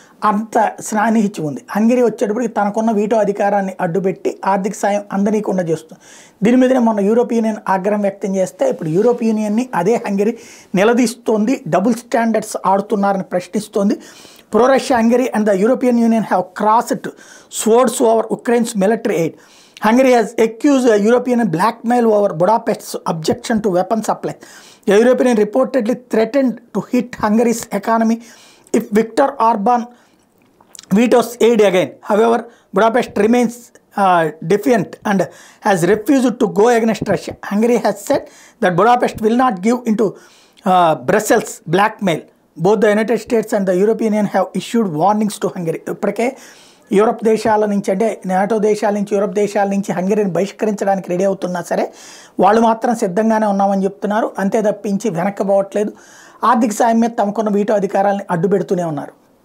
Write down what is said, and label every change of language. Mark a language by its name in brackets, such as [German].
[Telugu] అంత స్నానిహిత్యం ఉంది. హంగరీ వచ్చేటప్పటికి తనకున్న వీటో అధికారాన్ని అడ్డుపెట్టి ఆర్థిక సాయం అందనీయకుండా చేస్తుంది. దీని మీదనే మొన్న యూరోపియన్ యూనియన్ ఆగ్రహం వ్యక్తం చేస్తే ఇప్పుడు యూరోపియన్ యూనియన్ని అదే Hungary నిలదీస్తోంది. Double standards ఆడుతున్నారని ప్రశ్నిస్తోంది. [English] Pro Russia Hungary and the European Union have crossed swords over Ukraine's military aid. Hungary has accused the European blackmail over Budapest's objection to weapon supply. The European Union reportedly threatened to hit Hungary's economy if Viktor Orban vetoes aid again. However, Budapest remains defiant and has refused to go against Russia. Hungary has said that Budapest will not give into Brussels' blackmail. Both the United States and the European Union have issued warnings to Hungary. [Telugu] ఇప్పటికే Europe దేశాల నుంచి అంటే NATO దేశాల నుంచి Europe దేశాల నుంచి హంగరీని బహిష్కరించడానికి ready అవుతున్నా సరే వాళ్ళు మాత్రం సిద్ధంగానే ఉన్నామని చెప్తున్నారు. అంతే తప్పించి వెనక్కి పోవట్లేదు. ఆర్థిక సాయం మీద తమకున్న వీటో అధికారాలను అడ్డుపెడుతూనే ఉన్నారు.